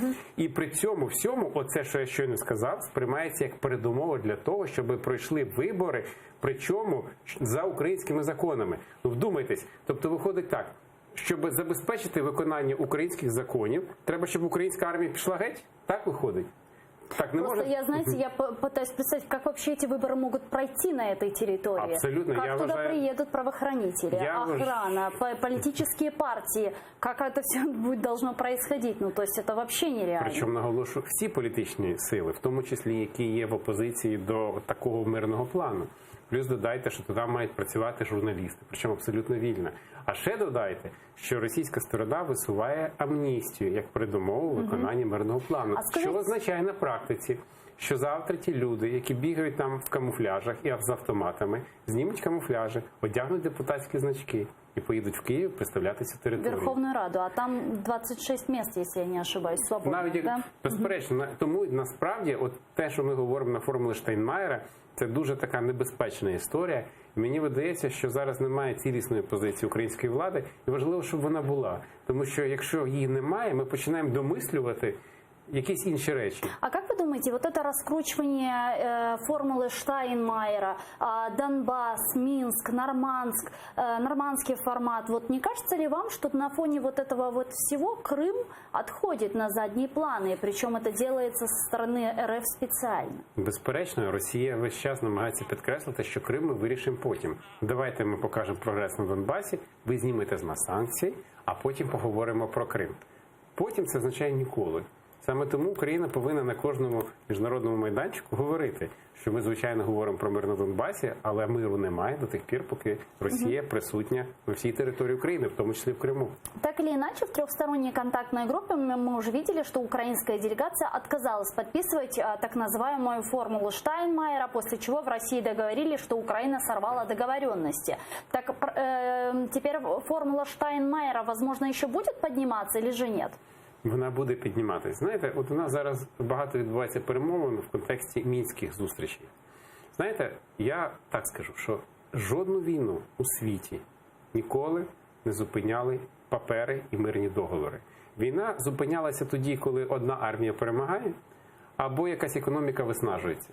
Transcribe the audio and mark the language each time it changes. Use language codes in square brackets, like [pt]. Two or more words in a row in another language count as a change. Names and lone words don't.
[uk] І при цьому всьому, оце, що я щойно сказав, сприймається як передумова для того, щоб пройшли вибори, причому за українськими законами. Ну, вдумайтесь, тобто виходить так, щоб забезпечити виконання українських законів, треба, щоб українська армія пішла геть? Так виходить? Так, не [ru] Просто может... я пытаюсь представить, как вообще эти выборы могут пройти на этой территории. Абсолютно. Как туда приедут правоохранители, охрана, политические партии. Как это все должно происходить? Ну, то есть это вообще нереально. [uk] Причому, наголошую, всі політичні сили, в тому числі, які є в опозиції до такого мирного плану. Плюс додайте, що туди мають працювати журналісти, причому абсолютно вільно. А ще додайте, що російська сторона висуває амністію як передумову виконання мирного плану. А скажіть- Що означає на практиці, що завтра ті люди, які бігають там в камуфляжах і з автоматами, знімуть камуфляжі, одягнуть депутатські значки і поїдуть в Київ представляти цю територію. [ru] Верховную Раду, а там 26 мест, если я не ошибаюсь, свободных, [uk] Навіть як [ru] да? [uk] безперечно, тому насправді, от те, що ми говоримо на формулі Штайнмаєра, це дуже така небезпечна історія. І мені видається, що зараз немає цілісної позиції української влади, і важливо, щоб вона була. Тому що якщо її немає, ми починаємо домислювати якісь інші речі. [ru] А как вы думаете, вот это раскручивание формулы Штайнмайера, Донбасс, Минск, Нормандск, нормандский формат, вот не кажется ли вам, что на фоне вот этого вот всего Крым отходит на задние планы, причем это делается со стороны РФ специально? [uk] Безперечно, Росія весь час намагається підкреслити, що Крим ми вирішимо потім. Давайте ми покажемо прогрес на Донбасі, ви знімете з нас санкції, а потім поговоримо про Крим. Потім це означає ніколи. Саме тому Україна повинна на кожному міжнародному майданчику говорити, що ми, звичайно, говоримо про мир на Донбасі, але миру немає до тих пір, поки Росія присутня на всій території України, в тому числі в Криму. [ru] Так или иначе, в трехсторонней контактной группе мы уже видели, что украинская делегация отказалась подписывать так называемую формулу Штайнмайера, после чего в России договорились, что Украина сорвала договоренности. Так теперь формула Штайнмайера, возможно, еще будет подниматься или же нет? [uk] Вона буде підніматися. Знаєте, от у нас зараз багато відбувається перемовин в контексті мінських зустрічей. Знаєте, я так скажу, що жодну війну у світі ніколи не зупиняли папери і мирні договори. Війна зупинялася тоді, коли одна армія перемагає, або якась економіка виснажується.